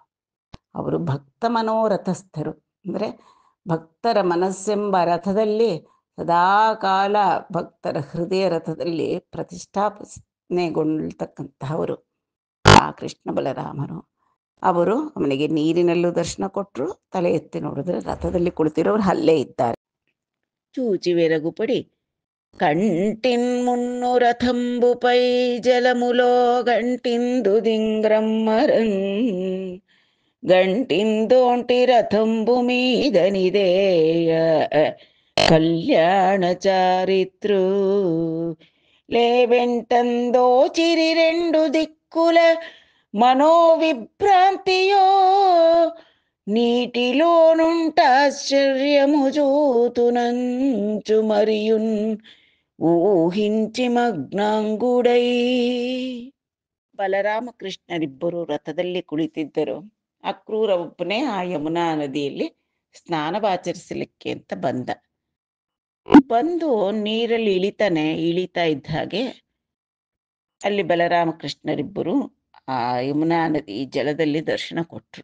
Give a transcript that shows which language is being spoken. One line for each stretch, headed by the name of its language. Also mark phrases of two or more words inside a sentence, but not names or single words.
Kannada: ಅವರು ಭಕ್ತ ಮನೋರಥಸ್ಥರು, ಅಂದರೆ ಭಕ್ತರ ಮನಸ್ಸೆಂಬ ರಥದಲ್ಲಿ ಸದಾಕಾಲ ಭಕ್ತರ ಹೃದಯ ರಥದಲ್ಲಿ ಪ್ರತಿಷ್ಠಾಪನೆಗೊಳ್ತಕ್ಕಂತಹವರು ಆ ಕೃಷ್ಣ ಬಲರಾಮರು. ಅವರು ಅವನಿಗೆ ನೀರಿನಲ್ಲೂ ದರ್ಶನ ಕೊಟ್ಟರು. ತಲೆ ಎತ್ತಿ ನೋಡಿದ್ರೆ ರಥದಲ್ಲಿ ಕುಳಿತಿರೋರು ಅಲ್ಲೇ ಇದ್ದಾರೆ.
Telugu: చూచి వెరగుపడి కంటిన్ మున్ను రథంబుపై జలములో గంటిందు దింగ్రమ్మరన్ గంటిందోంటి రథంబు మీదనిదేయ కళ్యాణ చారిత్రు లేవెంటందోచిరి రెండు దిక్కుల మనోవిభ్రాంతియో నీటిలోనుంటాశ్చర్యము చూతునంచు మరియున్ ఊహించి ಮಗ್ನಾಂಗುಡೈ.
Kannada: ಬಲರಾಮಕೃಷ್ಣರಿಬ್ಬರು ರಥದಲ್ಲಿ ಕುಳಿತಿದ್ದರು. ಅಕ್ರೂರ ಒಬ್ಬನೇ ಆ ಯಮುನಾ ನದಿಯಲ್ಲಿ ಸ್ನಾನವಾಚರಿಸಲಿಕ್ಕೆ ಅಂತ ಬಂದ. ಬಂದು ನೀರಲ್ಲಿ ಇಳಿತಾ ಇದ್ದ ಹಾಗೆ ಅಲ್ಲಿ ಬಲರಾಮಕೃಷ್ಣರಿಬ್ಬರು ಆ ಯಮುನಾ ನದಿ ಜಲದಲ್ಲಿ ದರ್ಶನ ಕೊಟ್ರು.